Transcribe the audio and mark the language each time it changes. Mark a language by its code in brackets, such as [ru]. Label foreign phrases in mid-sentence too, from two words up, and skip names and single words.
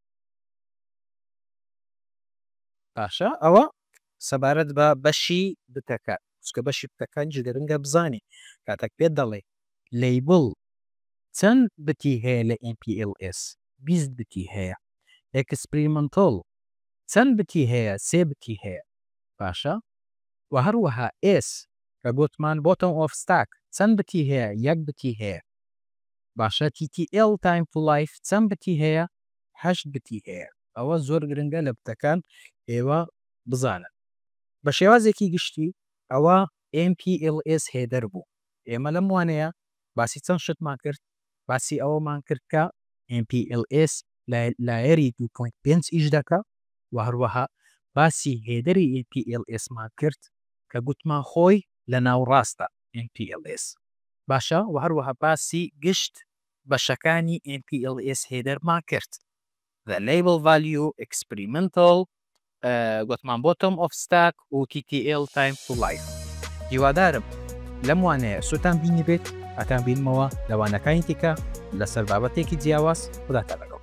[ckb] باشە ئەوە سەبارەت بە بەشی بتەکە چکە بەشی بتەکانجی گرنگە بزانێ کاتێک پێت دەڵێ لەیبڵ چەند بتی هەیە لە MPLS 20 بتی هەیە ئەکسپریمنتۆڵ چەند بتی هەیە 3 بتی هەیە باشە و هەروەها S کە گوتمان [en] bottom of stack [ckb] چەند بتی هەیە 1 بتی هەیە باشە TTL [en] time to life [ckb] چەند بتی هەیە 8 بتی هەیە ئەوە زۆر گرنگە لە بتەکان ئێوە بزانن بە شێوازێکی گشتی ئەوە MPLS هێدەر بوو ئێمە لەم وانەیە باسی چەند شتمان کرد باسی ئەوەمان کرد کە MPLS لایەری 2.5 ئیش دەکە و هەروەها باسی هێدەری MPLSمان کرد کە گوتمان خۆی لە ناوڕاستە MPLS باشە و هەروەها باسی گشت بەشەکانی MPLS هێدەرمان کرد [en] the label value experimental [ckb] گوتمان [en] bottom of stack [ckb] و TTL [en] time to life [ckb] هیوادارم لەم وانەیە سوتان بینی بێت ئەتان بینمەوە لەوانەکانی تیکە لەسەر بابەتێکی جیاواز خوداتان لەگەڵ.